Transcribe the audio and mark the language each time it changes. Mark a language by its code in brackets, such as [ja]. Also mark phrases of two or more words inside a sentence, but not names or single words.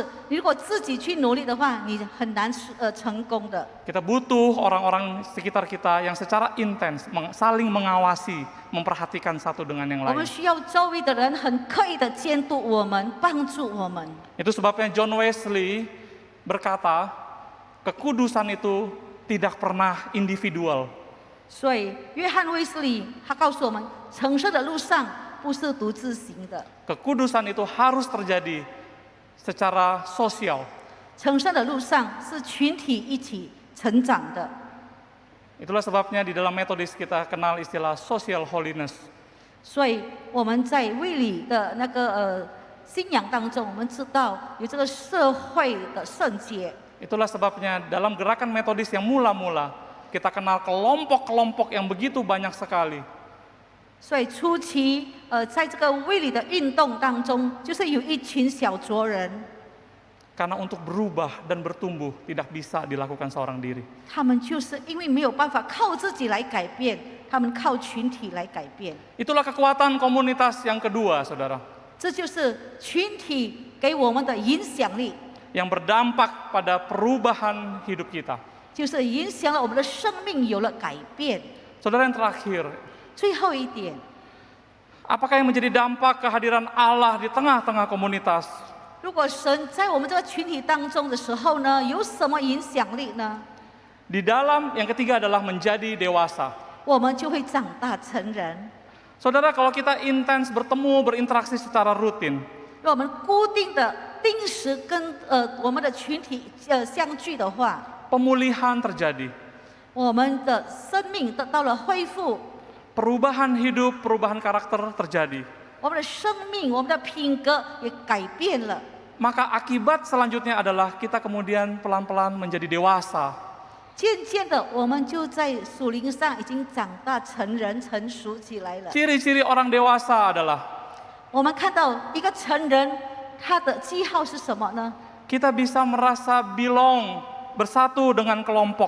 [zh] 你如果自己去努力的话，你很难成功的。 [id] Kita butuh orang-orang sekitar kita yang secara intens saling mengawasi, memperhatikan satu dengan yang [zh] 我们 [id] lain. [zh] 需要周围的人很刻意的监督我们，帮助我们。 [id] Itu sebabnya John Wesley berkata, kekudusan itu tidak pernah individual. [zh] 所以，约翰卫斯理他告诉我们，成圣的路上不是独自行的， [id] Kekudusan itu harus terjadi secara sosial. [zh] 成圣的路上是群体一起成长的。 [id] Itulah sebabnya di dalam metodis kita kenal istilah [en] social holiness. [zh] 所以我们在卫理的那个信仰当中，我们知道有这个社会的圣洁。 [id] Itulah sebabnya dalam gerakan metodis yang mula-mula, kita kenal kelompok-kelompok yang begitu banyak sekali. [zh] 所以初期，在这个卫理的运动当中，就是有一群小撮人， [id] Karena untuk berubah dan bertumbuh tidak bisa dilakukan seorang diri. [zh] 他们就是因为没有办法靠自己来改变，他们靠群体来改变。 [id] Itulah kekuatan komunitas yang kedua, saudara, [zh] 这就是群体给我们的影响力， [id] yang berdampak pada perubahan hidup kita. [zh] 就是影响了我们的生命有了改变。 [id] Saudara, yang terakhir, [zh] 最后一点， [id] apakah yang menjadi dampak kehadiran Allah di tengah-tengah komunitas? [zh] 如果神在我们这个群体当中的时候呢，有什么影响力呢？ [id] Di dalam, yang ketiga adalah menjadi dewasa. [zh] 我们就会长大成人。 [id] Saudara, kalau kita intens bertemu, berinteraksi secara rutin, [zh] 若我们固定的定时跟我们的群体相聚的话， [id] pemulihan terjadi. [zh] 我们的生命得到了恢复， [id] Perubahan hidup, perubahan karakter terjadi. [zh] 我们的生命、我们的品格也改变了。 [id] Maka akibat selanjutnya adalah kita kemudian pelan-pelan menjadi dewasa. [zh] 渐渐的，我们就在属灵上已经长大成人、成熟起来了。 [id] Ciri-ciri orang dewasa adalah [zh] 我们看到一个成人，他的记号是什么呢？ [id] kita bisa merasa belong, bersatu dengan kelompok.